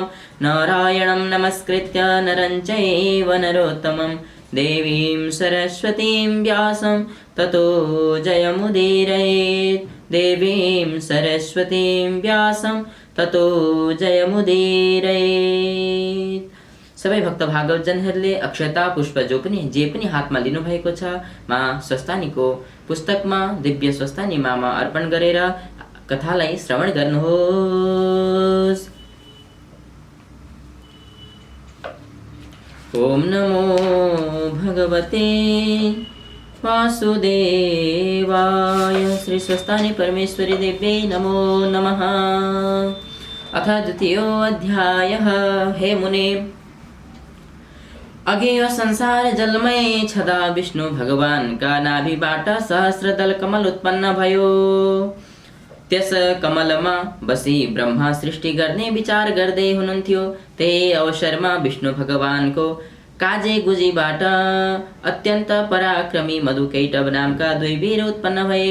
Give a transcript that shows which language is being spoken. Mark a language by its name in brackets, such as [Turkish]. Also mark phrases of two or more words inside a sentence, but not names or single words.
[Sanskrit] नारायणं नमस्कृत्य नरं चैव नरोत्तमं देवीं सरस्वतीं व्यासं ततो जयमुदीरयेत्। देवीं सरस्वतीं व्यासं ततो जयमुदीरयेत्। [Nepali] सबै भक्त भागवतजनहरूले अक्षता पुष्प जे पनि हातमा लिनुभएको छ, माँ स्वस्थानीको पुस्तकमा दिव्य स्वस्थानी मामा अर्पण गरेर कथालाई श्रवण गर्नुहोस्। [Sanskrit] ओम नमो भगवते वासुदेवाय। श्री स्वस्थानी परमेश्वरी देव्यै नमो नमः। अथ द्वितीयो अध्यायः। हे मुने, [Nepali] अघि यो संसार जलमय छदा विष्णु भगवानका नाभिबाट सहस्रदल कमल उत्पन्न भयो। त्यस कमलमा बसी ब्रह्मा सृष्टि गर्ने विचार गर्दै हुनुहुन्थ्यो। त्यही अवसरमा विष्णु भगवानको काजे गुजीबाट अत्यन्त पराक्रमी मधुकैटभ नामका दुई वीर उत्पन्न भए।